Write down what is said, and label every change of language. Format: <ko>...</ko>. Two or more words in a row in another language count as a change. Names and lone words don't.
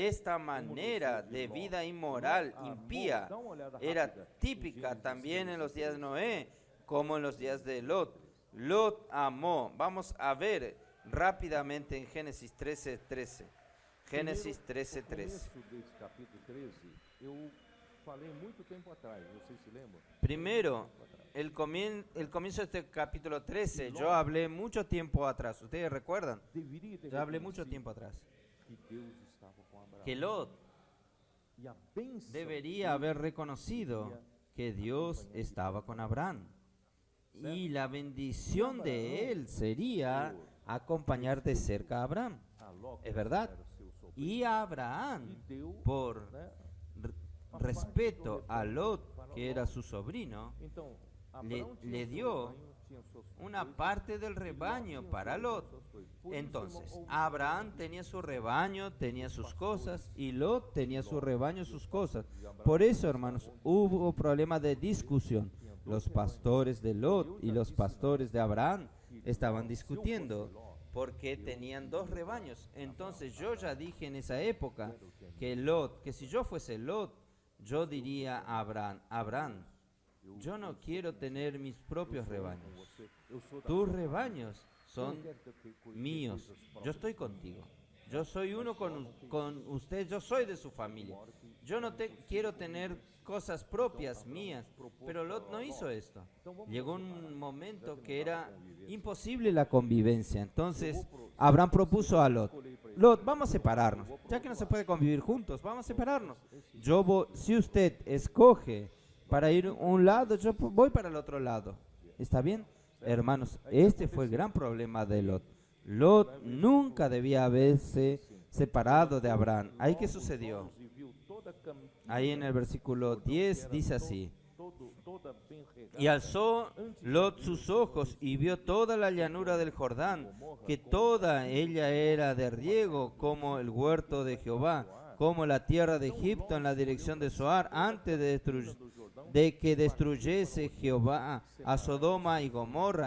<es>esta manera de vida inmoral, impía, era típica también en los días de Noé como en los días de Lot. Lot amó. Vamos a ver rápidamente en Génesis 13:13. Génesis 13:13.</es> <pt>No começo desse capítulo 13, eu falei muito tempo atrás, vocês se lembram?</pt> <es>Primero, el comienzo de este capítulo 13, yo hablé mucho tiempo atrás. ¿Ustedes recuerdan?</es> <pt>Deveria ter</pt> <es>Yo hablé mucho</es> <pt>reconhecido</pt> <es>tiempo atrás.</es> <pt>que Deus estava com Abraão. Que Lot E a bênção</pt> <es>debería haber reconocido que Dios estaba con Abraham. Y la bendición de él sería acompañar de cerca a Abraham.</es> <pt>a Ló,</pt> <es>Es verdad.</es> <pt>era seu sobrinho,</pt> <es>Y a Abraham,</es> <pt>deu,</pt> <es>por</es> <pt>né?</pt> <es>respeto a Lot, que era su sobrino,</es> <pt>Então,</pt> <es>le</es> <pt>Abraão tinha seu</pt> <es>dio</es> <pt>rebanho, tinha suas</pt> <es>una</es> <pt>coisas,</pt> <es>parte del rebaño para Lot.</es> <pt>suas coisas. Por isso,</pt> <es>Entonces,</es> <pt>irmão,</pt> <es>Abraham tenía su rebaño, tenía sus cosas, y Lot tenía su rebaño, sus cosas. Por eso, hermanos, hubo problemas de discusión. Los pastores de Lot y los pastores de Abraham estaban discutiendo porque tenían dos rebaños. Entonces, yo ya dije en esa época que si yo fuese Lot, yo diría a Abraham, yo no quiero tener mis propios rebaños.</es> <pt>eu sou da</pt> <es>Tus rebaños son</es> <pt>Eu quero ter coisas</pt> <es>míos.</es> <pt>próprias.</pt> <es>Yo estoy contigo. Yo soy uno con usted. Yo soy de su familia. Yo no quiero tener cosas propias mías. Pero Lot no hizo esto. Llegó un momento que era imposible la convivencia. Entonces Abraham propuso a Lot: Lot, vamos a separarnos. Ya que no se puede convivir juntos, vamos a separarnos. Si usted escoge para ir a un lado, yo voy para el otro lado. ¿Está bien? Hermanos, este fue el gran problema de Lot. Lot nunca debía haberse separado de Abraham. ¿Ahí qué sucedió?</es> <pt>E viu toda campina,</pt> <es>Ahí en el versículo 10 dice así:</es> <pt>toda bem regada.</pt> <es>y alzó Lot sus ojos y vio toda la llanura del Jordán, que toda ella era de riego, como el huerto de Jehová, como la tierra de Egipto en la dirección de Zoar, antes de que destruyese Jehová a Sodoma y Gomorra.</es>